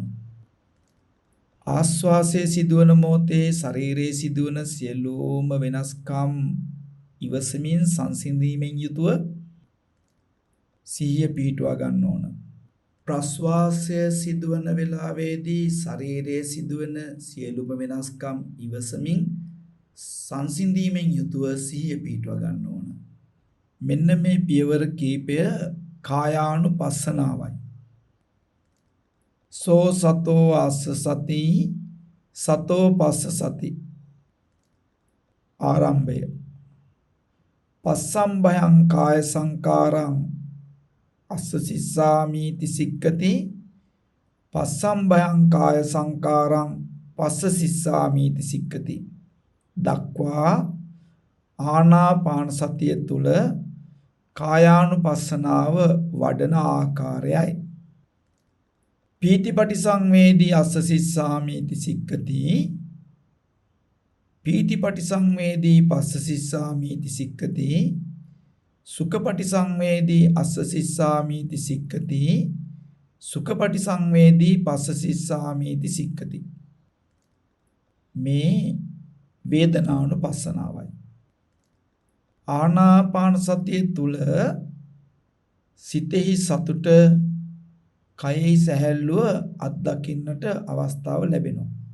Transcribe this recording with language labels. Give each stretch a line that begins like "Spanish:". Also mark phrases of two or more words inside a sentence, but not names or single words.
Sinhala: ආස්වාසයේ සිදුවන මොහොතේ ශරීරයේ සිදුවන සියලුම වෙනස්කම් ඉවසමින් සංසිඳීමෙන් යුතුව සිහිය පිහිටුවා ගන්න ඕන. ප්‍රස්වාසය සිදුවන වෙලාවේදී ශරීරයේ සිදුවන සියලුම වෙනස්කම් ඉවසමින් සංසිඳීමෙන් යුතුව සිහිය පිහිටුවා ගන්න ඕන. මෙන්න මේ පියවර කීපය කායානුපස්සනාවයි.
Pali: සෝ සතෝ අස්ස සති සතෝ පස්ස සති.
Sinhala: ආරම්භය.
Pali: පස්සම්භයං කාය සංකාරං අස්ස සිස්සාමීති සික්කති. පස්සම්භයං කාය සංකාරං පස්ස සිස්සාමීති සික්කති
Sinhala: දක්වා ආනාපාන සතිය තුල කායානුපස්සනාව වඩන ආකාරයයි.
Pali: පීතිපටි සංවේදී අස්ස සිස්සාමීති සික්කති. පීතිපටි සංවේදී පස්ස සිස්සාමීති සික්කති. සුඛපටි සංවේදී අස්ස සිස්සාමීති සික්කති. සුඛපටි සංවේදී පස්ස සිස්සාමීති සික්කති.
Sinhala: මේ වේදනානුපස්සනාවයි. ආනාපාන සතිය තුල සිතෙහි සතුට, කයෙහි සැහැල්ලුව අත්දකින්නට අවස්ථාව ලැබෙනවා.